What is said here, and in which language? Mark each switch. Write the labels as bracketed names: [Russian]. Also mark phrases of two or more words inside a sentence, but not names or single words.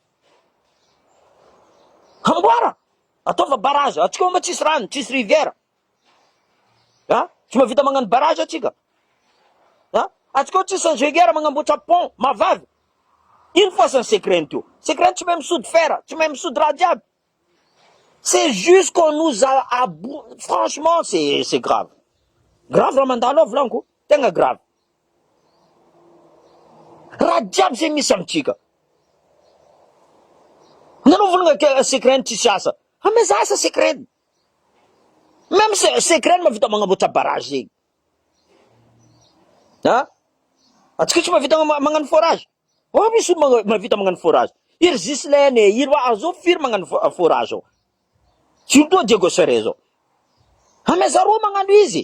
[Malagasy] Amboara, ataova barrage, atsika oma tsisy rano, tsisy rivière. Ha? Tsy mavita magnano barrage atsika. Ha? Atsika tsisy ingénieur magnamboatra pont, mavavy. Ino foasany secret tio? Secret tsy mahay misody fer, tsy mahay misody raha jiaby. [French] C'est juste qu'on nous a franchement, c'est grave. [Malagasy] Grave raha mandalo vlanko, tegna grave. Raha jiaby zay misy amitsika. Nanao volagna ke secret tsisy asa. Mais asa secret. Même secret mavita magnamboatra barrage zegny. Ha? Atsika tsy mavita magnano forage. Oh, misy mavita magnano forage. Iry Gislaine, iry azo firy magnano forage. Surtout Diego Cerezo. Mais zaro magnano izy.